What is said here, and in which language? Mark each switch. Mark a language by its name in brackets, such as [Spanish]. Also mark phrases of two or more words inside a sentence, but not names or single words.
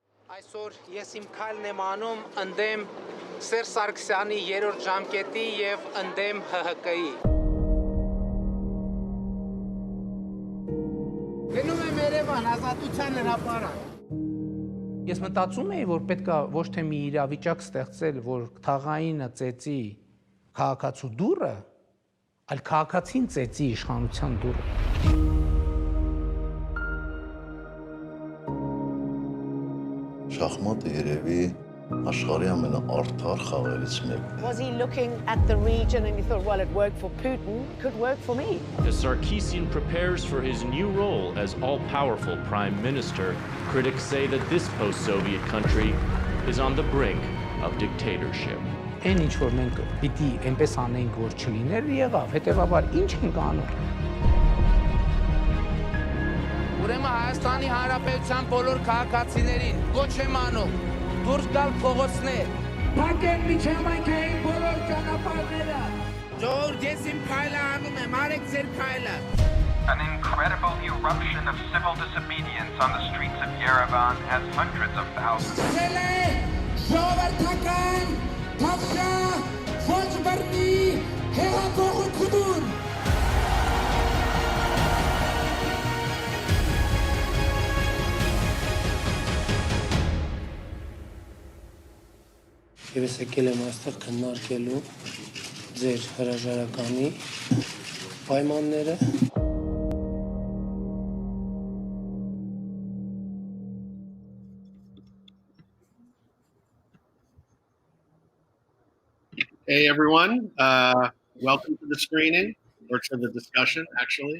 [Armenian] Այսօր ես իմ քայլն եմ անում ընդդեմ Սերժ Սարգսյանի երրորդ ժամկետի եւ ընդդեմ ՀՀԿ-ի։ Գնում եմ Երևան ազատության հրապարակ։ Ես մտածում էի, որ պետքա ոչ թե մի իրավիճակ ստեղծել, որ թաղայինը ծեծի քաղաքացու դուռը, այլ քաղաքացին ծեծի իշխանության դուռը։ Շախմատը երևի աշխարհի ամենաարդար խաղերից մեկն է։ [English] Was he looking at the region and he thought, well, it worked for Putin, it could work for me? As Sarkisian prepares for his new role as all-powerful prime minister, critics say that this post-Soviet country is on the brink of dictatorship. [Armenian] Այն ինչ որ մենք պիտի այնպես անենք, որ չլիներ, եղավ, հետեւաբար ինչ ենք անում։ Ուրեմն Հայաստանի Հանրապետության բոլոր քաղաքացիներին կոչ եմ անում դուրս գալ փողոցներ, փակել միջավայրային բոլոր ճանապարհները։ Ժողովուրդ, ես իմ քայլը անում եմ, արեք ձեր քայլը։ [English] An incredible eruption of civil disobedience on the streets of Yerevan has hundreds of thousands. [Armenian] Ժողովրդական թափշա ոչ բռնի հեղափոխություն։ Ես եկել եմ այստեղ քննարկելու ձեր հրաժարականի պայմանները։ [English] Hey everyone, welcome to the screening, or to the discussion actually.